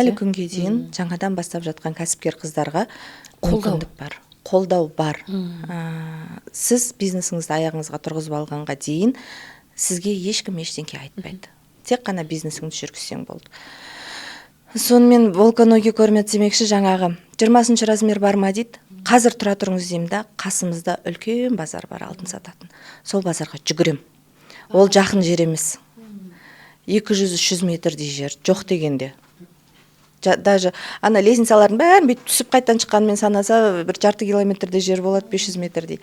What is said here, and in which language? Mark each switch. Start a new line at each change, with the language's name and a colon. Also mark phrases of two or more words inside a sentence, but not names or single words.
Kazakh: Әлі күнге дейін жаңадан бастап жатқан кәсіпкер қыздарға мүмкіндік бар. Қолдау бар. Сіз бизнесіңізді аяғыңызға тұрғызып алғанға дейін сізге ешкім ештеңке айтпайды. Тек қана бизнесіңді жүргізсең болды. Сонымен
Russian: волка ноги кормят
Kazakh: демекші, жаңағы 20-шы размер бар ма дейді. Қазір тұра тұрыңыз деймін да, қасымызда үлкен базар бар алтын сататын. Сол базарға жүгірем. Ол жақын жер емес. 200-300 метрдей жер, жоқ дегенде. Даже ана лестницалардың бәрін бүйтіп түсіп қайттан шыққанмен санаса, бір жарты километрде жер болады, 500 метрдей.